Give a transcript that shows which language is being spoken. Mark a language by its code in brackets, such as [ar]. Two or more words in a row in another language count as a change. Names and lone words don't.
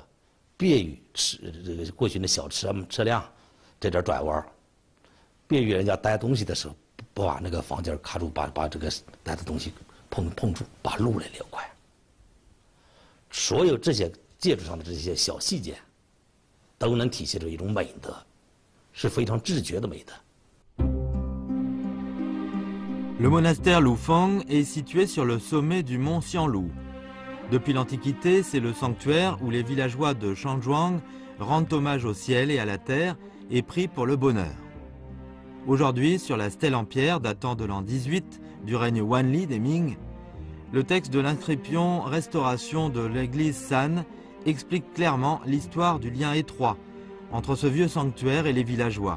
[zh] 便于过去的小车辆在这转弯，便于人家带东西的时候不把那个房间卡住，把这个带的东西碰住，把路来留快。所有这些建筑上的这些小细节，都能体现出一种美德，是非常自觉的美德。 [fr] Le monastère Lufeng est situé sur le sommet du mont Xianlu. Depuis l'Antiquité, c'est le sanctuaire où les villageois de Shanzhuang rendent hommage au ciel et à la terre et prient pour le bonheur. Aujourd'hui, sur la stèle en pierre datant de l'an 18 du règne Wanli des Ming, Le texte de l'inscription Restauration de l'église San explique clairement l'histoire du lien étroit entre ce vieux sanctuaire et les villageois.